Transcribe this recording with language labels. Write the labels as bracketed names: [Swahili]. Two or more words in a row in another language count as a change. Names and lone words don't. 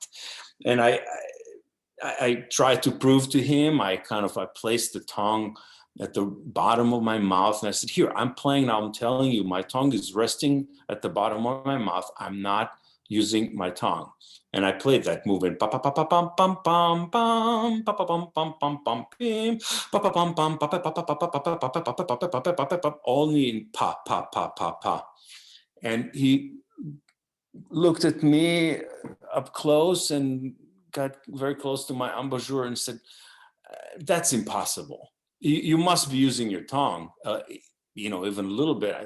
[English] And I tried to prove to him. I placed the tongue at the bottom of my mouth, and I said, here, I'm playing now. I'm telling you, my tongue is resting at the bottom of my mouth. I'm not using my tongue. And I played that movement, pa pa pa pa pam pam pam pam, pa pa pam pam pam pam pim, pa pa pam pam pa pa pa pa pa pa pa pa pa pa pa pa pa, only in pa pa pa pa pa. And he looked at me up close and got very close to my embouchure and said, that's impossible. You must be using your tongue, even a little bit.